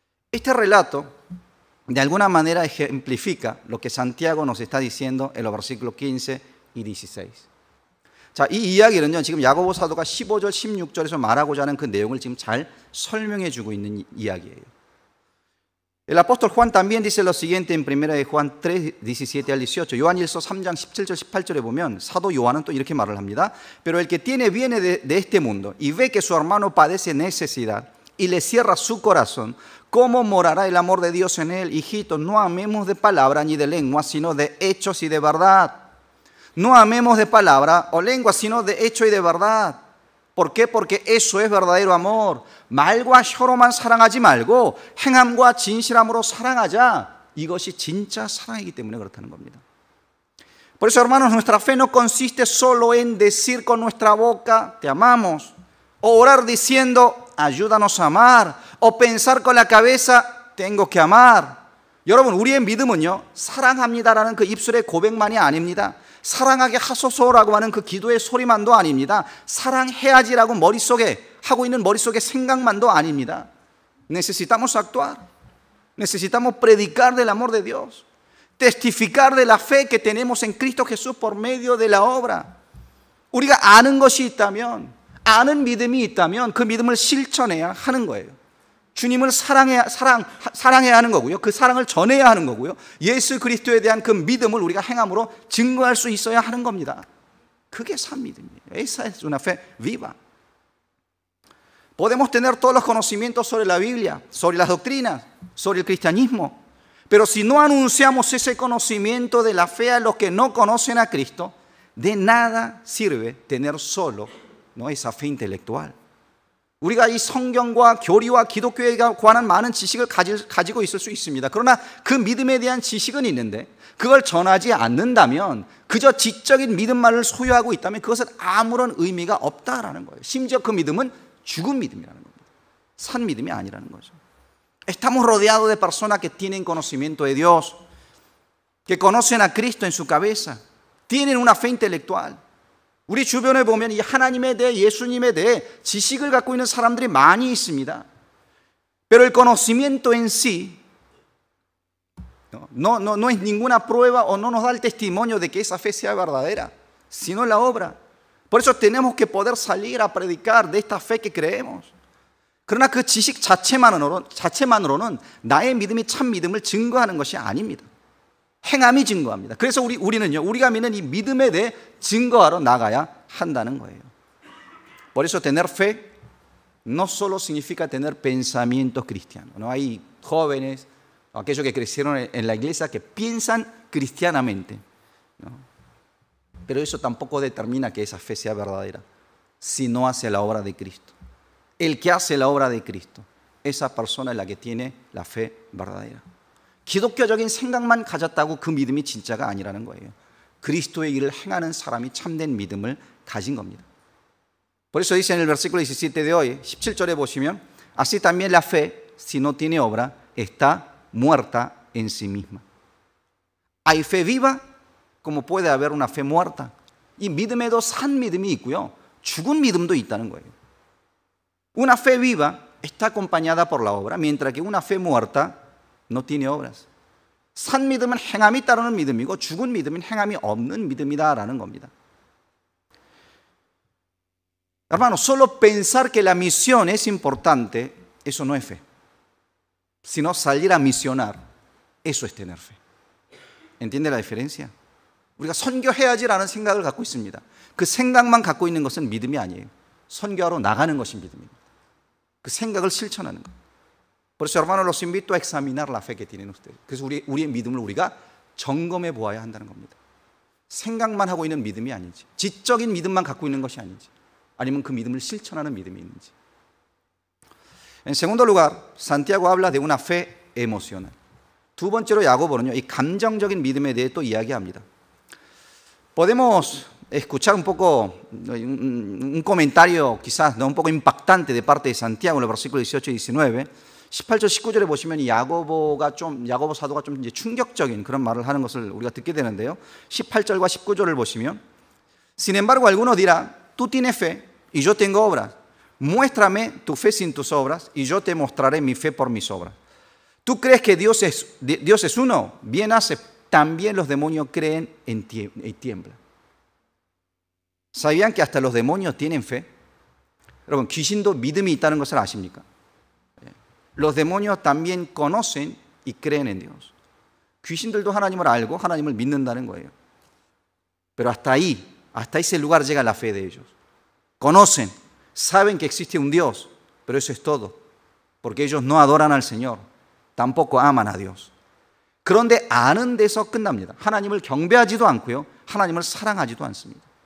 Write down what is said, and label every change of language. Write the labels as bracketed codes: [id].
[es] Este relato de alguna manera ejemplifica lo que Santiago nos está diciendo en los versículos 15 y 16. [ko] 자, 이 이야기는요, 지금 야고보 사도가 15절, 16절에서 말하고자 하는 그 내용을 지금 잘 설명해 주고 있는 이야기예요. [es] El apóstol Juan también dice lo siguiente en 1 de Juan 3, 17 al 18. [ko] 요한일서 3장 17절, 18절에 보면 사도 요한은 또 이렇게 말을 합니다. [es] Pero el que tiene viene de este mundo y ve que su hermano padece necesidad y le cierra su corazón, ¿cómo morará el amor de Dios en él? Hijitos, no amemos de palabra ni de lengua, sino de hechos y de verdad. No amemos de palabra o lengua, sino de hecho y de verdad. ¿Por qué? Porque eso es verdadero amor. [ko] 말과 혀로만 사랑하지 말고 행함과 진실함으로 사랑하자. 이것이 진짜 사랑이기 때문에 그렇다는 겁니다. [es] Por eso, hermanos, nuestra fe no consiste solo en decir con nuestra boca, te amamos, o orar diciendo, ayúdanos a amar, o pensar con la cabeza, tengo que amar. [ko] 여러분, 우리의 믿음은요, 사랑합니다라는 그 입술의 고백만이 아닙니다. 사랑하게 하소서라고 하는 그 기도의 소리만도 아닙니다. 사랑해야지라고 머릿속에 하고 있는 머릿속의 생각만도 아닙니다. [es] Necesitamos actuar. Necesitamos predicar del amor de Dios, testificar de la fe que tenemos en Cristo Jesús por medio de la obra. [ko] 우리가 아는 것이 있다면, 아는 믿음이 있다면 그 믿음을 실천해야 하는 거예요. 주님을 사랑해야 하는 거고요. 그 사랑을 전해야 하는 거고요. 예수 그리스도에 대한 그 믿음을 우리가 행함으로 증거할 수 있어야 하는 겁니다. 그게 산 믿음이에요. [es] Esa es una fe viva. Podemos tener todos los conocimientos sobre la Biblia, sobre las doctrinas, sobre el cristianismo, pero si no anunciamos ese conocimiento de la fe a los que no conocen a Cristo, de nada sirve tener solo, ¿no?, esa fe intelectual. [ko] 우리가 이 성경과 교리와 기독교에 관한 많은 지식을 가지고 있을 수 있습니다. 그러나 그 믿음에 대한 지식은 있는데 그걸 전하지 않는다면, 그저 지적인 믿음만을 소유하고 있다면 그것은 아무런 의미가 없다라는 거예요. 심지어 그 믿음은 죽은 믿음이라는 겁니다. 산 믿음이 아니라는 거죠. [es] Estamos rodeados de personas que tienen conocimiento de Dios, que conocen a Cristo en su cabeza, tienen una fe intelectual. [ko] 우리 주변에 보면 이 하나님에 대해, 예수님에 대해 지식을 갖고 있는 사람들이 많이 있습니다. [es] Pero el conocimiento en sí no es ninguna prueba o no nos da el testimonio de que esa fe sea verdadera, sino la obra. Por eso tenemos que poder salir a predicar de esta fe que creemos. [ko] 그러나 그 지식 자체만으로는 나의 믿음이 참 믿음을 증거하는 것이 아닙니다. 행함이 증거합니다. 그래서 우리는요, 우리가 믿는 이 믿음에 대해 증거하러 나가야 한다는 거예요. [es] Por eso tener fe no solo significa tener pensamientos cristianos. No hay jóvenes, aquellos que crecieron en la iglesia, que piensan cristianamente, ¿no? Pero eso tampoco determina que esa fe sea verdadera, si no hace la obra de Cristo. El que hace la obra de Cristo, esa persona es la que tiene la fe verdadera. [ko] 기독교적인 생각만 가졌다고 그 믿음이 진짜가 아니라는 거예요. 그리스도의 일을 행하는 사람이 참된 믿음을 가진 겁니다. [es] Por eso dice en el versículo 17 de hoy, [ko] 17절에 보시면, [es] así también la fe, si no tiene obra, está muerta en sí misma. Hay fe viva, como puede haber una fe muerta. [ko] 이 믿음에도 산 믿음이 있고요, 죽은 믿음도 있다는 거예요. [es] Una fe viva está acompañada por la obra, mientras que una fe muerta no tiene obras. [ko] 산 믿음은 행함이 따르는 믿음이고 죽은 믿음은 행함이 없는 믿음이다라는 겁니다. [es] Hermano, solo pensar que la misión es importante, eso no es fe. Sino salir a misionar, eso es tener fe. ¿Entiende la diferencia? [ko] 우리가 선교해야지라는 생각을 갖고 있습니다. 그 생각만 갖고 있는 것은 믿음이 아니에요. 선교하러 나가는 것이 믿음입니다. 그 생각을 실천하는 것. [es] Por eso, hermanos, los invito a examinar la fe que tienen ustedes. [ko] 그래서 우리의 믿음을 우리가 점검해 보아야 한다는 겁니다. 생각만 하고 있는 믿음이 아닌지, 지적인 믿음만 갖고 있는 것이 아닌지, 아니면 그 믿음을 실천하는 믿음이 있는지. [es] En segundo lugar, Santiago habla de una fe emocional. [ko] 두 번째로 야고보는요, 이 감정적인 믿음에 대해 또 이야기합니다. [es] Podemos escuchar un poco un comentario quizás no un poco impactante de parte de Santiago en los versículos 18 y 19. [ko] 18절, 19절에 보시면 이 야고보 사도가 좀 이제 충격적인 그런 말을 하는 것을 우리가 듣게 되는데요. 18절과 19절을 보시면, [es] Sin embargo, algunos dirán, tú tienes fe y yo tengo obras. Muéstrame tu fe sin tus obras y yo te mostraré mi fe por mis obras. ¿Tú crees que Dios es uno? Bien hace. También los demonios creen y tiemblan. ¿Sabían que hasta los demonios tienen fe? [ko] 여러분, 귀신도 믿음이 있다는 것을 아십니까? [es] Los demonios también conocen y creen en Dios. [ko] 귀신들도 하나님을 알고 하나님을 믿는다는 거예요. [es] Pero hasta ese lugar llega la fe de ellos. Conocen, saben que existe un Dios, pero eso es todo. Porque ellos no adoran al Señor, tampoco aman a Dios. [ko] 그런데 아는 데서 끝납니다. 하나님을 경배하지도 않고요, 하나님을 사랑하지도 않습니다.